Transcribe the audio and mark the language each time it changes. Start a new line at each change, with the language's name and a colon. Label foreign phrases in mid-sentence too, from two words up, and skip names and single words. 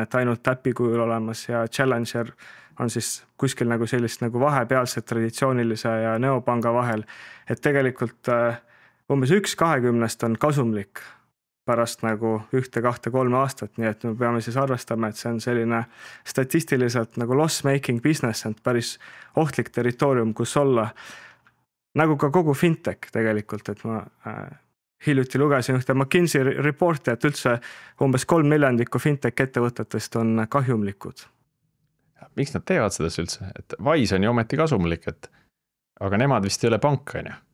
Estonian: et ainult äpi kujul olemas ja Challenger on siis kuskil nagu sellist nagu vahepealset traditsioonilise ja neopanga vahel, et tegelikult umbes 1/20 on kasumlik pärast nagu 1-2-3 aastat, nii et me peame siis arvestama, et see on selline statistiliselt nagu
English: loss-making business,
Estonian: et päris ohtlik territoorium, kus olla, nagu ka kogu fintech tegelikult, et ma hiljuti lugesin ühte McKinsey reporti, et üldse umbes 3/4 fintech ettevõtetest on kahjumlikud. Miks nad teevad seda üldse? Et Wise on ju ometi kasumlik, aga nemad vist ei ole pank, on ju?